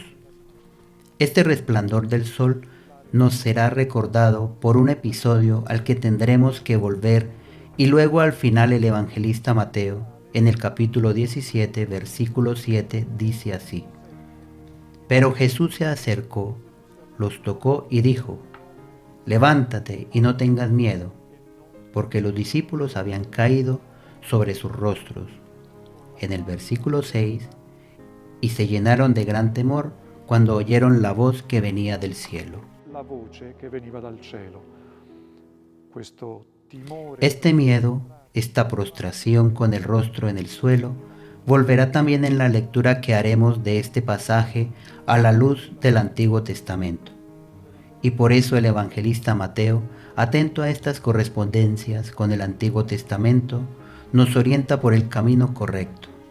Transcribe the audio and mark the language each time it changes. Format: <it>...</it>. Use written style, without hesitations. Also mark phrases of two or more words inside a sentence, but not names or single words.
<es>Este resplandor del sol nos será recordado por un episodio al que tendremos que volver, y luego al final el evangelista Mateo, en el capítulo 17, versículo 7, dice así: Pero Jesús se acercó, los tocó y dijo: Levántate y no tengas miedo, porque los discípulos habían caído sobre sus rostros. En el versículo 6, y se llenaron de gran temor cuando oyeron la voz que venía del cielo.</es> <it>La voce che veniva dal cielo. Questo timore.</it> <es>Este miedo esta prostración con el rostro en el suelo, volverá también en la lectura que haremos de este pasaje a la luz del Antiguo Testamento. Y por eso el evangelista Mateo, atento a estas correspondencias con el Antiguo Testamento, nos orienta por el camino correcto.</es>